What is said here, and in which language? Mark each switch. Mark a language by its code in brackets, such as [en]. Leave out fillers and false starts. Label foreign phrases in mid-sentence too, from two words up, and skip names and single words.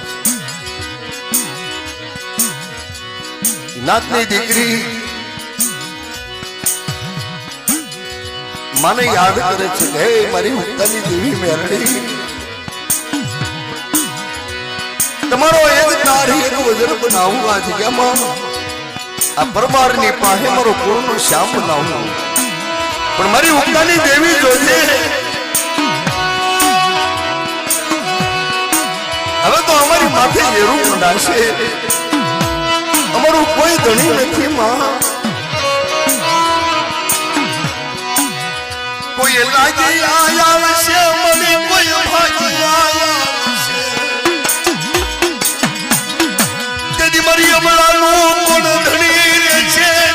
[gu] નાથની દીકરી માને યાદ કરે છે હે મારી ઉક્તાની દેવી મેરડી તમારો એક તારી એક વજર બનાવું આ જગ્યામાં આ પરમારની પાસે મારો કુળનો શ્યામ બનાવું પણ મારી ઉક્તાની દેવી જોજે હવે તો અમારી માથે ઝેરું મંડાશે અમારું કોઈ ધણી નથી માં કોઈ લાગી આયા છે મને કોઈ ભાગી આયા છે તેદી મારી અમળાનું કોણ ધણી રે છે